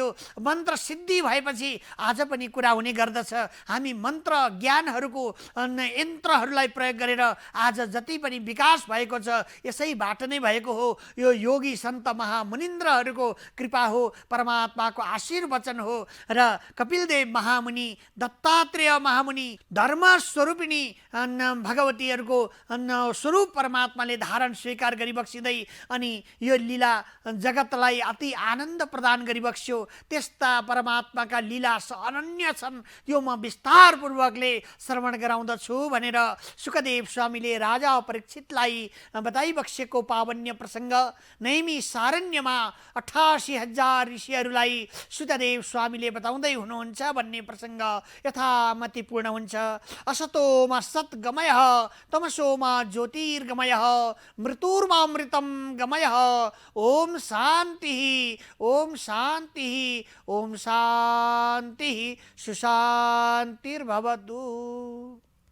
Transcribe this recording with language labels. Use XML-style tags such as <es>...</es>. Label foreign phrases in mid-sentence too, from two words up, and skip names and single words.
<ne>मन्त्र सिद्धि भएपछि आज पनि कुरा हुने गर्दछ। हामी मन्त्र ज्ञानहरूको यन्त्रहरूलाई प्रयोग गरेर आज जति पनि विकास भएको छ यसैबाट नै भएको हो। यो योगी सन्त महामुनिन्द्रहरूको कृपा हो, परमात्माको आशीर्वचन हो। र कपिलदेव महामुनि, दत्तात्रेय महामुनि, धर्मस्वरूपिणी भगवतीहरूको स्वरूप परमात्माले धारण स्वीकार गरिबक्सिँदै अनि यो लीला जगतलाई अति आनन्द प्रदान गरिबक्स्यो। त्यस्ता परमात्माका लीला अनन्य छन्, त्यो म विस्तारपूर्वकले श्रवण गराउँदछु भनेर सुखदेव स्वामीले राजा परीक्षितलाई बताइबक्सेको पावन्य प्रसङ्ग नैमी सारण्यमा 88,000 ऋषिहरूलाई सुखदेव स्वामीले बताउँदै हुनुहुन्छ भन्ने प्रसङ्ग यथामति पूर्ण हुन्छ।</ne> <sa>असतोमा सद्गमयः तमसोमा ज्योतिर्गमयः मृत्युर्मामृतं गमयः। ओम शांति, ओम शांति, ओम शांति, सुशांतिर्भवतु।</sa>